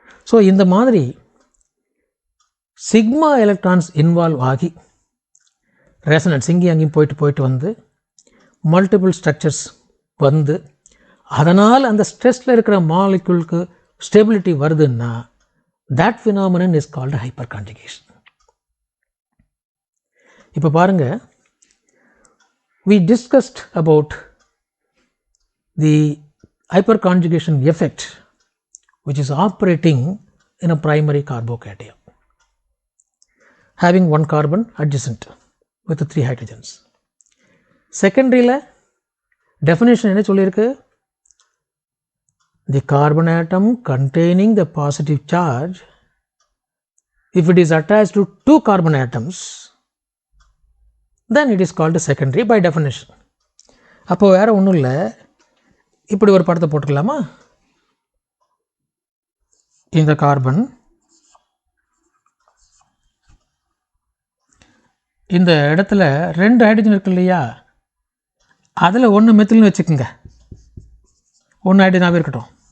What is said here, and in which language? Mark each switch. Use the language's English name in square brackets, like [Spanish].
[Tamil] So இந்த மாதிரி sigma electrons involve ஆகி ரெசனன்ஸ் இங்கேயும் அங்கேயும் போயிட்டு வந்து மல்டிபிள் ஸ்ட்ரக்சர்ஸ் வந்து அதனால் அந்த ஸ்ட்ரெஸ்ஸில் இருக்கிற மாலிக்யூலுக்கு ஸ்டெபிலிட்டி வருதுன்னா [English] that phenomenon is called hyperconjugation. [Tamil] இப்போ பாருங்க, [English] we discussed about the hyperconjugation effect which is operating in a primary carbocation having one carbon adjacent with the 3 hydrogens. [Tamil] Secondary la definition என்ன சொல்லியிருக்கு? [English] The carbon atom containing the positive charge, if it is attached to 2 carbon atoms, then it is called secondary by definition. [Tamil] அப்போ வேற ஒன்றும் இல்லை, இப்படி ஒரு படத்தை போட்டுக்கலாமா? இந்த கார்பன் இந்த இடத்துல 2 ஹைட்ரஜன் இருக்கு இல்லையா, அதில் 1 மெத்தில்னு வச்சுக்கோங்க, 1 ஹைட்ரஜனாகவே இருக்கட்டும்.